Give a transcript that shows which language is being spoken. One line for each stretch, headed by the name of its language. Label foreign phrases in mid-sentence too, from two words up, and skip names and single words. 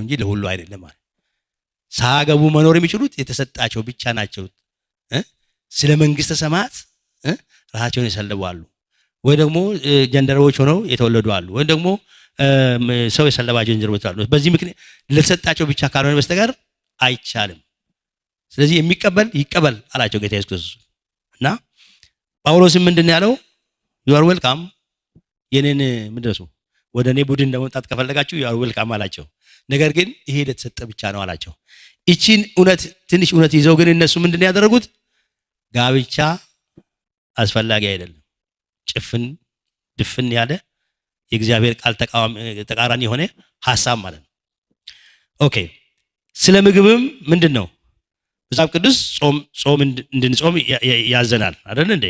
Amharic: እንጂ ለሁሉ አይደለም ማለት። ሳያገቡ መኖር የሚችሉት የተሰጣቸው ብቻ ናቸው። ስለ መንግስተ ሰማያት ራሳቸውን የሰለቡ አሉ፣ ወይ ደግሞ ጀንደሮች ሆነው የተወለዱ አሉ፣ ወይ ደግሞ ሰው የሰለባቸው ጀንደሮች አሉ። በዚህ ምክንያት ለተሰጣቸው ብቻ ካልሆነ በስተቀር አይቻልም። ስለዚህ የሚቀበል ይቀበል አላቸው ጌታ ኢየሱስ ክርስቶስ። እና ጳውሎስም ምንድን ያለው?
English: you are welcome
Amharic: የኔን ምንድነው ወደ እኔ ቡድን ለመምጣት ከፈለጋችሁ
English: you are welcome
Amharic: አላቸው። ነገር ግን ይሄ ለተሰጠ ብቻ ነው አላቸው። እቺን እውነት ትንሽ እውነት ይዘው ግን እነሱ ምንድን ያደረጉት? ጋብቻ አስፈላጊ አይደለም፣ ድፍን ያለ የእግዚአብሔር ቃል ተቃራኒ የሆነ ሐሳብ ማለት ነው። ኦኬ ስለ ምግብም ምንድነው መጽሐፍ ቅዱስ ጾም እንድንጾም ያዘናል አይደል እንዴ?